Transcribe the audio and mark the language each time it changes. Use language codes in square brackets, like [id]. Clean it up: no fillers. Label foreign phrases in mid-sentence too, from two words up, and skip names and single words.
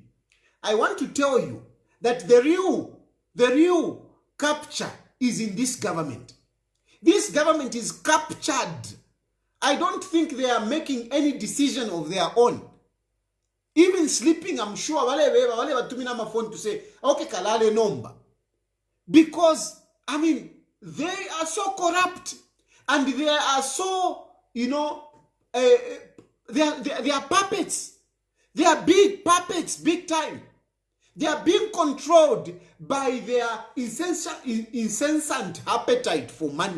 [en] I want to tell you that the real capture is in this government. This government is captured. I don't think they are making any decision of their own. Even sleeping, I'm sure, [bem] wale watumina [en] my phone to say, [bem] okay, kalale nomba. [en] Because, I mean, they are so corrupt. And they are so, they are puppets. They are big puppets, big time. They are being controlled by their incessant appetite for money.